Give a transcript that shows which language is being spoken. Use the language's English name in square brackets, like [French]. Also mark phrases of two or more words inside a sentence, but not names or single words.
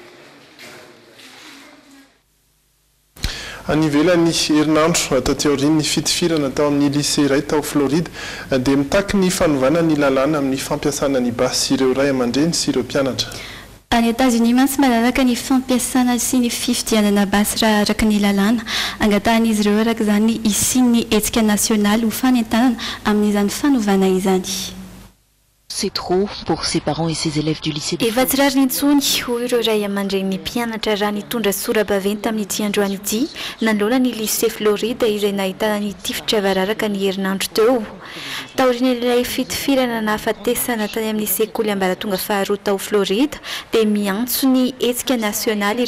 [Malagasy] anivelan'ny herinandro taty aorian'ny fitifirana tao amin'ny lycée iray tao Floride dia mitaky ny fanovana ny lalàna amin'ny fampiasana ny basy ireo ray aman-dreny sy ireo mpianatra any États-Unis mantsy malalaka ny fampiasana sy ny fifidianana basy raha araka ny lalàna angatahan'izy ireo araka izany isin'ny hetsika nasionaly ho fanentanana amin'izany fanovana izany [French] C'est trop pour ses parents et ses élèves du lycée de [Malagasy] Efa tsy rary nintsony ho ireo ray aman-dreny mpianatra raha nitondra sora-baventy tamin'ity androany ity nanoloana ny lycée Floride izay nahitana ny tifitra vararaka ny herinandro teo taorian'ilay fitifirana nahafatesana tany amin'ny sekoly ambaratonga faharoa tao Floride dia miantso ny hetsika nasionaly